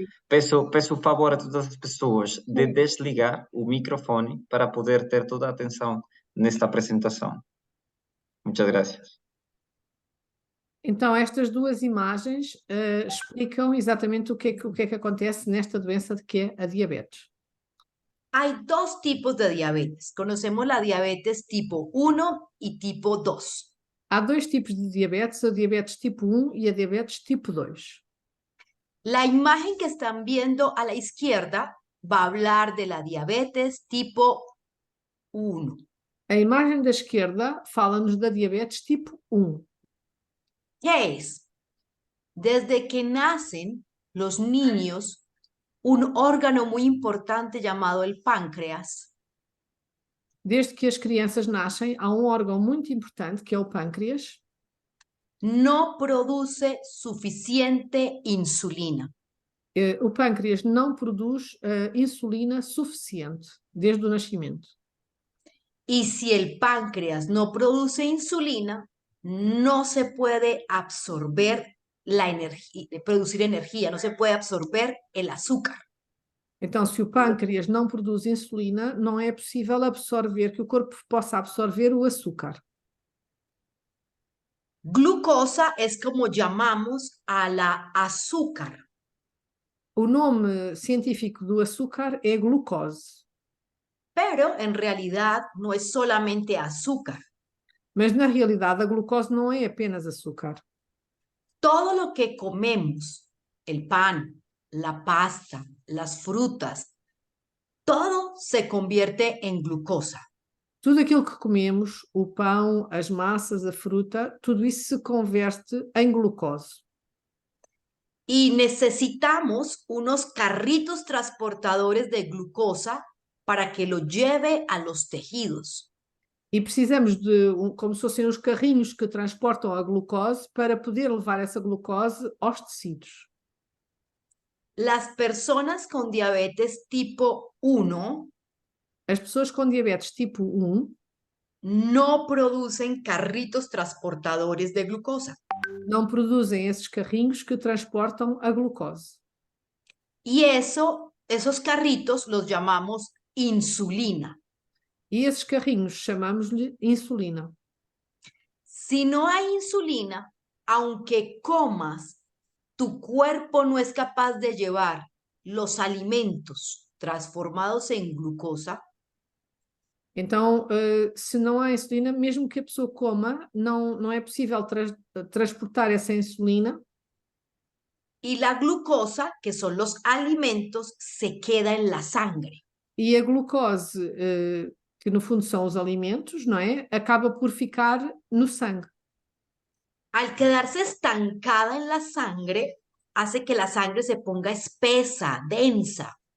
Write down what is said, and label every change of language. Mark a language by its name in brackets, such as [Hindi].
[Portuguese] Peço o favor a todas as pessoas de desligar o microfone para poder ter toda a atenção nesta apresentação. [Spanish] Muchas gracias. [Portuguese] Então, estas duas imagens explicam exatamente o que é que acontece nesta doença de que é a diabetes. [Spanish] Hay dos tipos de diabetes. Conocemos la diabetes tipo 1 y tipo 2. [Portuguese] Há dois tipos de diabetes, a diabetes tipo 1 e a diabetes tipo 2. [Spanish] La imagen que están viendo a la izquierda va a hablar de la diabetes tipo 1. [Portuguese] A imagem da esquerda fala-nos da diabetes tipo 1. [Spanish] ¿Qué es? Desde que nacen los niños, un órgano muy importante llamado el páncreas [Portuguese] Desde que as crianças nascem, há um órgão muito importante, que é o pâncreas, [Spanish] no produce suficiente insulina. [Portuguese] O pâncreas não produz insulina suficiente desde o nascimento. [Spanish] Y si el páncreas no produce insulina, no se puede absorber la energía, producir energía, no se puede absorber el azúcar. [Portuguese] Então, se o pâncreas não produz insulina, não é possível absorver, que o corpo possa absorver o açúcar. [Spanish] Glucosa es como llamamos a la azúcar. [Portuguese] O nome científico do açúcar é glucose. [Spanish] Pero en realidad no es solamente azúcar. [Portuguese] Mas, na realidade, a glucose não é apenas açúcar. [Spanish] Todo lo que comemos, el pan, la pasta, las frutas, todo se convierte en glucosa. [Portuguese] Tudo aquilo que comemos, o pão, as massas, a fruta, tudo isso se converte em glucose. [Spanish] Y necesitamos unos carritos transportadores de glucosa para que lo lleve a los tejidos. [Portuguese] E precisamos de, como se fossem os carrinhos que transportam a glucose, para poder levar essa glucose aos tecidos. [Spanish] Las personas con diabetes tipo 1 [Portuguese] As pessoas com diabetes tipo 1 [Spanish] no producen carritos transportadores de glucosa. [Portuguese] não produzem esses carrinhos que transportam a glucose. [Spanish] Y esos carritos los llamamos insulina. [Portuguese] E esses carrinhos chamamos-lhe insulina. [Spanish] Si no hay insulina, aunque comas, tu cuerpo no es capaz de llevar los alimentos transformados en glucosa. [Portuguese] Então, se não há insulina, mesmo que a pessoa coma, não é possível transportar essa insulina. [Spanish] Y la glucosa, que son los alimentos, se queda en la sangre. [Portuguese] E a glucose, que no fundo são os alimentos, não é? Acaba por ficar no sangue. [Spanish] Al quedarse estancada en la sangre, hace que la sangre se ponga espesa, densa.